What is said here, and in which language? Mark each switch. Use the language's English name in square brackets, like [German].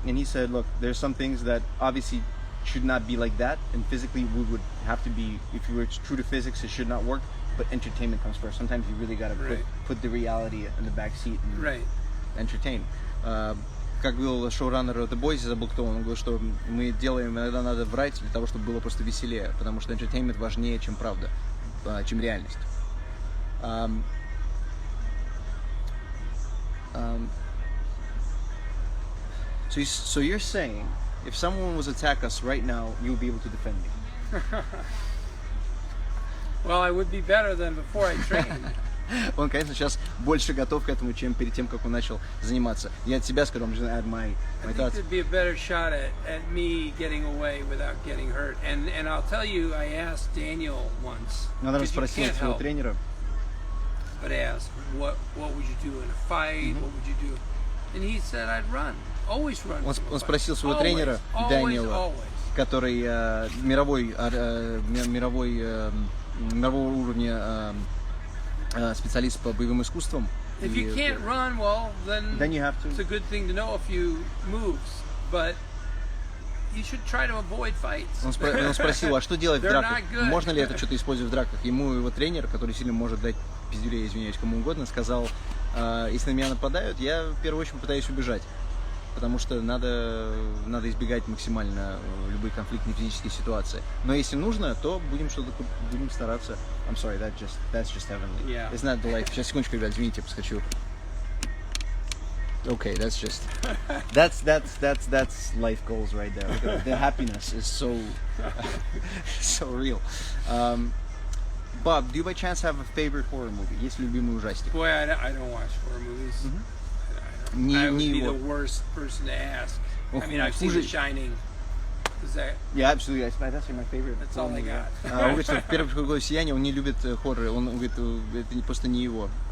[English] And he said, look, there's some things that obviously should not be like that, and physically we would have to be, if you were true to physics, it should not work, but entertainment comes first. Sometimes you really gotta put the reality in the back seat and entertain. [Russian] Как говорил шоураннер The Boys, я забыл кто, он говорил, что мы делаем, иногда надо врать для того, чтобы было просто веселее, потому что entertainment важнее, чем правда, чем реальность. [English] So you're saying, if someone was to attack us right now, you'll be able to defend me? Well, I would be better than before I trained. [Russian] Он, конечно, сейчас больше готов к этому, чем перед тем, как он начал заниматься. Я от себя скажу, [English] I'm just gonna add my I thoughts. think there'd be a better shot at me getting away without getting hurt. And I'll tell you, I asked Daniel once. [Russian] Надо расспросить своего тренера. [English] But I asked, what would you do in a fight? What would you do? And he said, I'd run. Always run. [Russian] Он спросил своего тренера Дэниела, который мирового уровня специалист по боевым искусствам. [English] If you can't run, well, then you have to. It's a good thing to know a few moves, but you should try to avoid fights. [Russian] Он спросил, а что делать в драках? Можно ли это что-то использовать в драках? Ему его тренер, который сильно может дать пиздюлей, извиняюсь, кому угодно, сказал, если на меня нападают, я в первую очередь попытаюсь убежать. Потому что надо избегать максимально любые конфликтные физические ситуации. Но если нужно, то будем стараться. [English] I'm sorry, that's just heavenly. Yeah. It's not the life. [Russian] Сейчас, секундочку, ребят, извините, я подскочу. [English] Okay, that's life goals right there. The happiness is so real. Bob, do you by chance have a favorite horror movie? [Russian] Есть ли любимый ужастик? [English] Boy, I don't watch horror movies. I would be the worst person to ask. I mean, I've seen The Shining. Is that? Yeah, absolutely. That's my favorite. That's all I got. [Russian] Он говорит, что в первый круг «Сияние» он не любит хорроры. Он говорит, это просто не его.